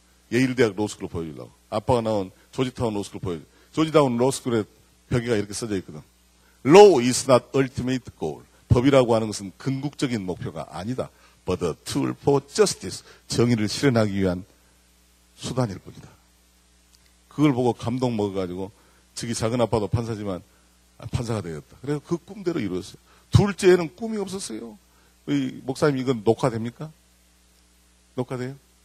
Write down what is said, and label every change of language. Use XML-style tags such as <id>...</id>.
<ko>예일대학 로스쿨을 보여주려고. 아빠가 나온 조지타운 로스쿨을 보여주려고. 조지타운 로스쿨에 벽에가 이렇게 써져 있거든.</ko> <en>Law is not ultimate goal.</en> <ko>법이라고 하는 것은 궁극적인 목표가 아니다.</ko> <en>But a tool for justice.</en> <ko>정의를 실현하기 위한 수단일 뿐이다. 그걸 보고 감동 먹어가지고 저기 작은 아빠도 판사지만 판사가 되었다. 그래서 그 꿈대로 이루었어요. 둘째는 꿈이 없었어요. 목사님 이건 녹화됩니까? 녹화돼요?</ko>